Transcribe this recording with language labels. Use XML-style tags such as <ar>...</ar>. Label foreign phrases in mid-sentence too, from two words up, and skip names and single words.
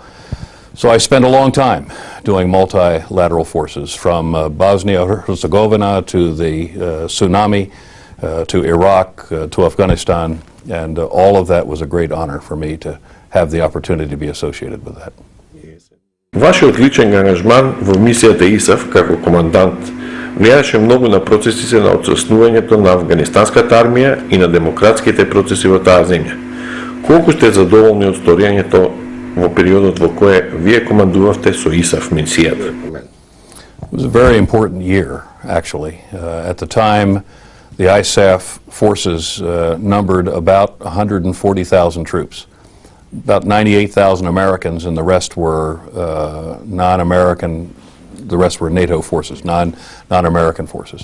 <en>So I spent a long time doing multilateral forces, from Bosnia-Herzegovina to the tsunami, to Iraq, to Afghanistan, and all of that was a great honor for me to have the opportunity to be associated with that.</en> <mk>Вашиот личен ангажман во мисијата ИСАФ како командант влијаеше многу на процесите на оцеснувањето на афганистанската армија и на демократските процеси во таа земја. Колку сте задоволни од сторињето во периодот во кој вие командувавте со ИСАФ мисијата?</mk> <en>It was a very important year, actually. At the time, the ISAF forces numbered about 140,000 troops. About 98,000 Americans, and the rest were non-American, the rest were NATO forces, non-American forces.</en>